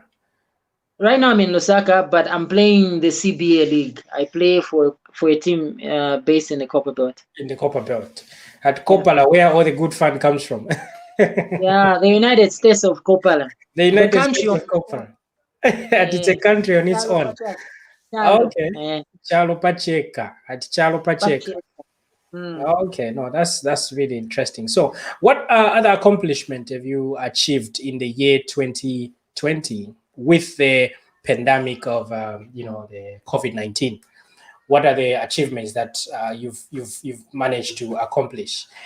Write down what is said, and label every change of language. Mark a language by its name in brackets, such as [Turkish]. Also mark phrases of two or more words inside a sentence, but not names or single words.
[English] right now I'm in Lusaka, but I'm playing the CBA league. I play for a team based in the Copper Belt. In the Copper Belt. At Yeah. Kopala, where all the good fun comes from. Yeah, the United States of Kopala, The the United country States of of Kopala. And it's a country on its Chalo own. [Bemba] Pachaka. Chalo. [English] Okay. [Bemba] Chalo Pacheka. [English] At [Bemba] Chalo Pacheka. [English] Pachaka. Mm. Okay, no, that's really interesting. So, what other accomplishment have you achieved in the year 2020 with the pandemic of the COVID-19? What are the achievements that you've managed to accomplish?